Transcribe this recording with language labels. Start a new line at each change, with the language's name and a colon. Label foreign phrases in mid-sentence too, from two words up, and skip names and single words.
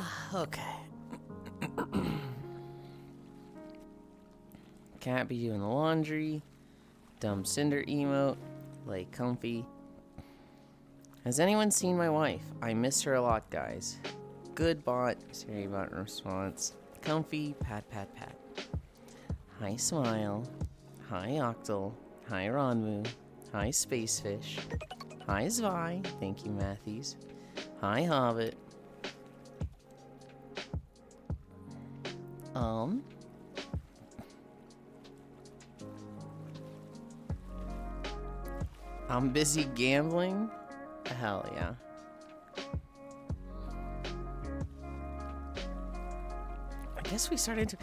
English: Okay. Cat be doing the laundry. Dumb cinder emote. Lay comfy. Has anyone seen my wife? I miss her a lot, guys. Good bot. Siri bot response. Comfy. Pat, pat, pat. Hi, Smile. Hi, Octal. Hi, Ronmu. Hi, Spacefish. Hi, Zvi. Thank you, Matthews. Hi, Hobbit. I'm busy gambling? Hell yeah. I guess we started to...